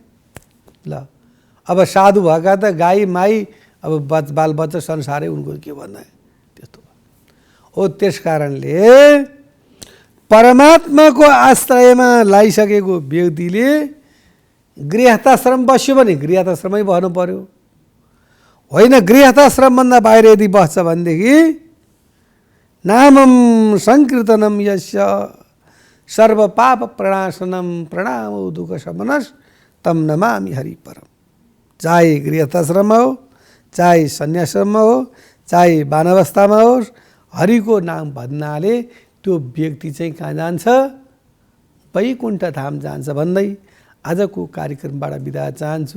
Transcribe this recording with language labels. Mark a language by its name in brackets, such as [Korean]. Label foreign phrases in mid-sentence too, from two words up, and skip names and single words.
[Nepali] ल अब साधु भएका त गाई माई अब बाल बच्चा संसारै उनको के भन्दा त्यस्तो हो। त्यस कारणले परमात्माको आश्रयमा लागिसकेको व्यक्तिले गृहस्थाश्रम बस्यो भने गृहस्थाश्रमै बस्नु पर्यो। होइन गृहस्थाश्रमभन्दा बाहिर यदि बस्छ भनेदेखि [Sanskrit] नामम सङ्कीर्तनम यस्य सर्व पाप प्रणाशनम प्रणामो दुःख शमनस तम नमामि हरि परम। [Nepali] चाहे गृहस्थाश्रममा हो, चाहे सन्यासमा हो, चाहे वानवस्थामा होस्, हरिको नाम भन्नाले त्यो व्यक्ति चाहिँ कहाँ जान्छ? वैकुण्ठ धाम जान्छ भन्दै आजको कार्यक्रमबाट बिदा चाहन्छु।